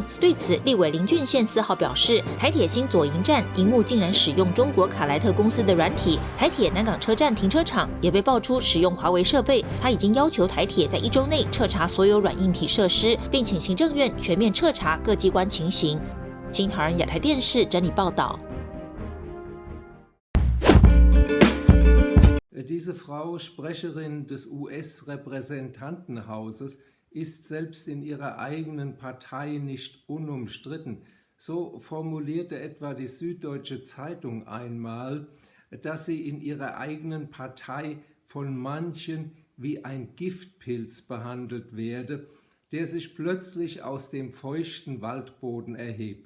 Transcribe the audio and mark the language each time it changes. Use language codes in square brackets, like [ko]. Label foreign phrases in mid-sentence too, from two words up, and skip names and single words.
[zh] 对此，立委林俊宪4号表示，台铁新左营站荧幕竟然使用中国卡莱特公司的软体，台铁南港车站停车场也被爆出使用华为设备。他已经要求台铁在1周内彻查所有软硬体设施，并请行政院全面彻查各机关情形。金桃人亚太电视整理报道。 [de] Diese Frau, Sprecherin des US-Repräsentantenhauses, ist selbst in ihrer eigenen Partei nicht unumstritten. So formulierte etwa die Süddeutsche Zeitung einmal, dass sie in ihrer eigenen Partei von manchen wie ein Giftpilz behandelt werde, der sich plötzlich aus dem feuchten Waldboden erhebt.